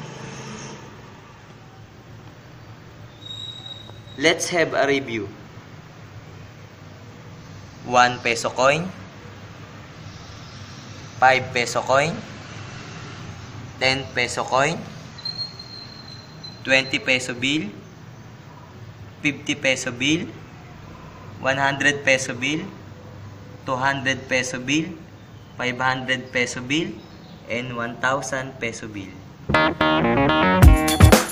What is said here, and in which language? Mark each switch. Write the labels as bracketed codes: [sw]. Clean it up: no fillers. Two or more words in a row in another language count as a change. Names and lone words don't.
[en] Let's have a review. 1 peso coin, 5 peso coin, 10 peso coin, 20 peso bill, 50 peso bill, 100 peso bill, 200 peso bill, 500 peso bill, and 1,000 peso bill.